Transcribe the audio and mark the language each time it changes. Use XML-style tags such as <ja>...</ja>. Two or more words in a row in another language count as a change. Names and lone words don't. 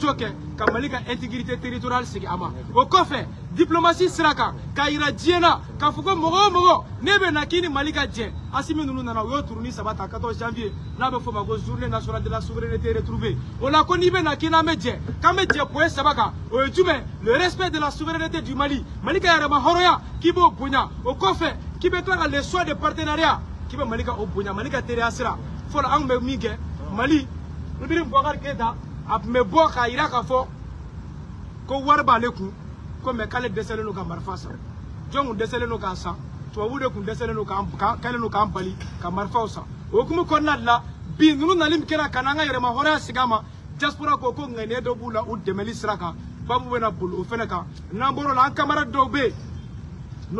<bm>jɔ kɛ ka Mali ka</bm> <fr>intégrité territoriale</fr> <bm>segin a ma o kɔfɛ diplomatie sira kan k'a yira diɲɛ na k'a fɔ ko mɔgɔ o mɔgɔ ne bɛ na k'i ni Mali ka jɛ Asimi ninnu nana u y'o turunin 3 ta 14 janvier n'a bɛ fɔ o ma ko</bm> <fr>journée nationale de la souveraineté retrouvée</fr> <bm>o la ko n'i bɛ na k'i n'an bɛ jɛ k'an bɛ jɛ point 3 kan o ye jumɛn</bm> <fr>le respect de la souveraineté du Mali</fr> <bm>Mali ka yɛrɛma hɔrɔnya k'i b'o bonya o kɔfɛ k'i bɛ tila ka</bm> <fr>les choix de partenariat</fr> <bm>k'i bɛ Mali ka o bonya Mali ka teriya sira fɔlɔ an tun bɛ min kɛ Mali Ibrahim Boubacar Keïta a tun bɛ bɔ k'a yira k'a fɔ ko wari b'ale kun ko mais k'ale dɛsɛlen don ka marifa san jɔn kun dɛsɛlen don k'a san tubabuw de kun dɛsɛlen don k'ale don k'an bali ka marifaw san o hukumu kɔnɔna de la bi ninnu nali min kɛra ka n'an ka yɛrɛma hɔrɔnya segin a ma diaspora ko ŋaniya dɔ b'u la u dɛmɛli sira kan babu bɛ na boli o fɛnɛ kan n'an bɔr'o la an camarade dɔw bɛ yen n'o</bm>